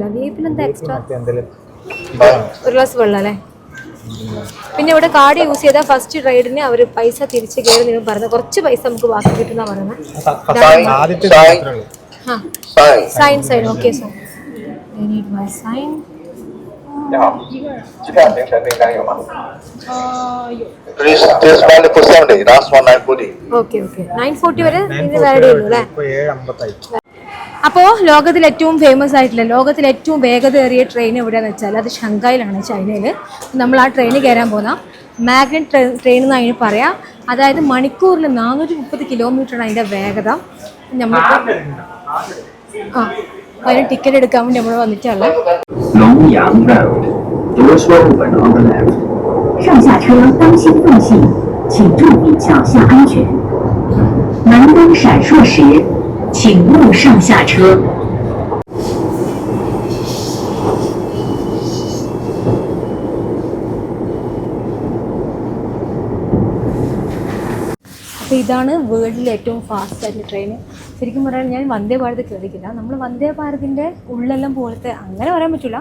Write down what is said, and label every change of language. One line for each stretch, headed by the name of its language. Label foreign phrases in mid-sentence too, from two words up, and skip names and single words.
Malayalam: VIP എന്താ എക്സ്ട്രാ? ഒരു ഗ്ലാസ് വെള്ളം അല്ലേ. പിന്നെ ഇവിടെ
English: card use
Malayalam: ചെയ്താൽ
English: first ride
Malayalam: അവർ പൈസ തിരിച്ച് കയറി നിങ്ങൾ പറഞ്ഞത് കുറച്ച് പൈസ നമുക്ക് ബാക്കി കിട്ടുന്ന പറയുന്നത്.
English: sign okay so sign.
Chinese: 你好，机票行程订单有吗？
English: Please, this one for 70, last one 940.
Malayalam: Okay. 940 വരെ ഇതിന് വാലിഡ് ഉള്ളൂ അല്ലേ? അപ്പോൾ ലോകത്തിൽ ഏറ്റവും ഫേമസ് ആയിട്ടുള്ള ലോകത്തിൽ ഏറ്റവും വേഗതയേറിയ ട്രെയിൻ എവിടെയാണെന്ന് വെച്ചാൽ അത് ഷങ്കായിലാണ്, ചൈനയിൽ. നമ്മൾ ആ ട്രെയിൻ കയറാൻ പോകുന്ന
English: magnet train
Malayalam: എന്ന് അതിന് പറയാം. അതായത് മണിക്കൂറിൽ 430 കിലോമീറ്ററാണ് അതിൻ്റെ വേഗത. നമ്മൾക്ക് അതിന് ടിക്കറ്റ് എടുക്കാൻ വേണ്ടി നമ്മൾ വന്നിട്ടുള്ള
English: Longyang Road, doors will open on the left.
Chinese: 上下车当心缝隙，请注意脚下安全。门灯闪烁时，请勿上下车。
Malayalam: അപ്പോൾ ഇതാണ് വേൾഡിലെ ഏറ്റവും ഫാസ്റ്റ് ആയിട്ടുള്ള ട്രെയിൻ. ശരിക്കും പറയാൻ ഞാൻ വന്ദേ ഭാരത് കയറിയിട്ടില്ല. നമ്മൾ വന്ദേ ഭാരതിൻ്റെ ഉള്ളെല്ലാം പോലത്തെ അങ്ങനെ പറയാൻ പറ്റില്ല.